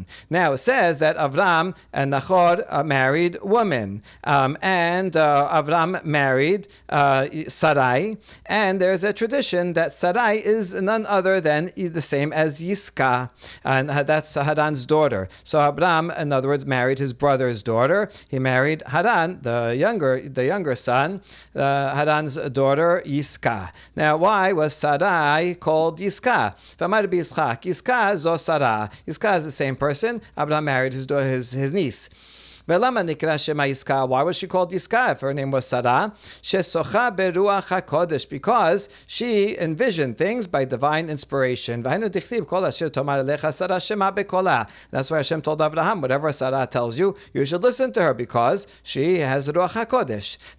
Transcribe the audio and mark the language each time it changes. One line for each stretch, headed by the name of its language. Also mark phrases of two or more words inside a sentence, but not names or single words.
English: Now it says that Abraham and Nachor married women, and Abraham married Sarai, and there's a tradition that Sarai is none other than the same as Yiska, and that's Haran's daughter. So Abraham, in other words, married his brother's daughter. He married Haran, the younger son, Haran's daughter Yiska. Now, why was Sarai called Yiska?
Hebrew: V'amar b'Yitzchak, Yiska zo Sarah.
English: Yiska is the same person. Abraham married his niece. Why was she called Yiska if her name was Sarah? Because she envisioned things by divine inspiration. That's why Hashem told Abraham, whatever Sarah tells you, you should listen to her, because she has
Hebrew: Ruach HaKodesh.